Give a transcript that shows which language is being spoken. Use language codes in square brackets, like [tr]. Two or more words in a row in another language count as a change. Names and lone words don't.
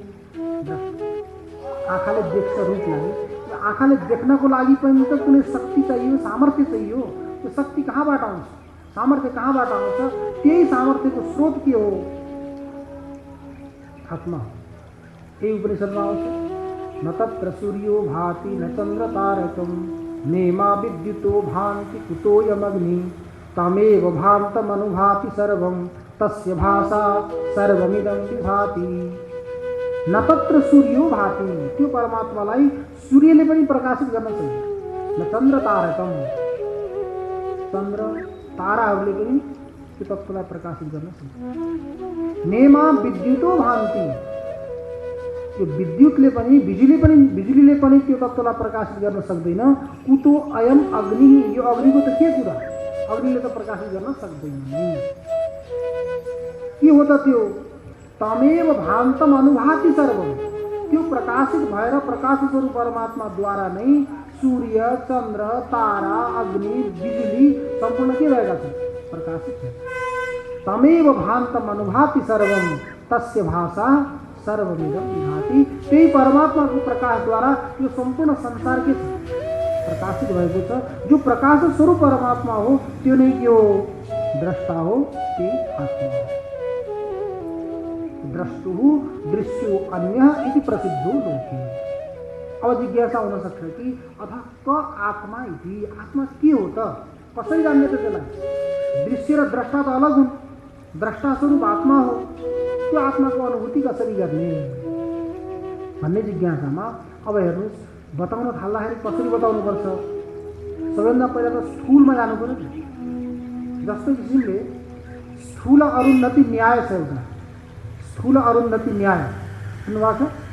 [ne] आँखाले देख्छ रूपलाई। आँखाले देख्नको लागि पनि त कुनै शक्ति चाहियो, सामर्थ्य चाहियो। त्यो शक्ति कहाँबाट आउँछ, सामर्थ्य कहाँबाट आउँछ? त्यही सामर्थ्यको स्रोत के हो, आत्मा। यही उपनिषदमा आउँछ, [sa] न तत्र सूर्यो भाति न चन्द्र तारकम नेमा विद्युतो भान्ति कुतोऽयमग्नि तमेव भान्तमनुभाति सर्वं तस्य भाषा सर्वमिदं विभाति। न तत्र सूर्यो भाति, [ne] त्यो परमात्मालाई सूर्यले पनि प्रकाशित गर्न सक्दैन। [sa] न चन्द्र तारकम, [ne] चन्द्र ताराहरूले पनि त्यो तत्त्वलाई प्रकाशित गर्न सक्दैन। [sa] नेमा विद्युतो भान्ति, [ne] त्यो विद्युतले पनि बिजुलीले पनि त्यो तत्त्वलाई प्रकाशित गर्न सक्दैन। [sa] कुतो अयम अग्नि, [ne] यो अग्निको त के कुरा, अग्निले त प्रकाशित गर्न सक्दैन। के हो त त्यो, [sa] तमेव भान्तम अनुभाति सर्वम, [ne] त्यो प्रकाशित भएर प्रकाश स्वरूप परमात्माद्वारा नै सूर्य, चन्द्र, तारा, अग्नि, बिजुली सम्पूर्ण के भएका छन्, प्रकाशित छ। [sa] तमेव भान्तम अनुभाति सर्वम तस्य भाषा सर्वमिदं विभाति। [ne] त्यही परमात्माको प्रकाशद्वारा यो सम्पूर्ण संसार के प्रकाशित भएको छ। जो प्रकाश स्वरूप परमात्मा हो त्यो नै के हो, द्रष्टा हो, त्यही आत्मा हो। [sa] द्रष्टुहु दृश्यो अन्यः इति प्रसिद्धो लोके। [ne] अब जिज्ञासा हुन सक्छ कि [sa] अथ क आत्मा इति, [ne] आत्मा के हो त, कसरी जान्ने त त्यसलाई? दृश्य र द्रष्टा त अलग हुन्। द्रष्टा स्वरूप आत्मा हो, त्यो आत्माको अनुभूति कसरी गर्ने भन्ने जिज्ञासामा अब हेर्नुहोस्, बताउन थाल्दाखेरि कसरी बताउनुपर्छ? सबैभन्दा पहिला त स्थूलमा जानु पर्यो। जस्तो किसिमले स्थूल अरुन्धति न्याय छ एउटा, स्थूल अरुन्धति न्याय सुन्नुभएको छ?